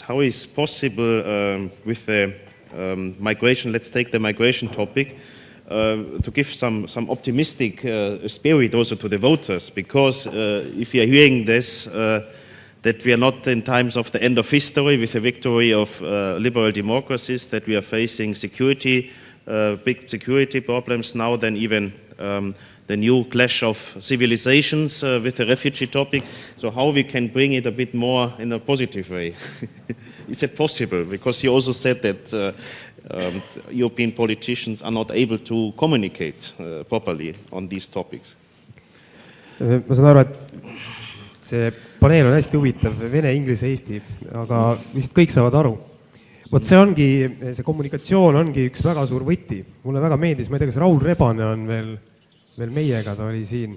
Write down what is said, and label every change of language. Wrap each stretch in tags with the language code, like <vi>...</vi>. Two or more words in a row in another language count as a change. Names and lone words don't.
<en>How is possible with the migration, let's take the migration topic, to give some optimistic spirit also to the voters, because if you are hearing this, that we are not in times of the end of history with the victory of liberal democracies, that we are facing security, big security problems now, then even the new clash of civilizations with the refugee topic. So how we can bring it a bit more in a positive way? Is it possible? Because you also said that European politicians are not able to communicate properly on these topics.</en> <et>Ma saan aru, et see paneel on hästi huvitav, Vene, Inglise, Eesti, aga vist kõik saavad aru. Vot see kommunikatsioon ongi üks väga suur võti. Mulle väga meeldis, ma ei tea, kas Raul Rebane on veel meiega, ta oli siin.</et>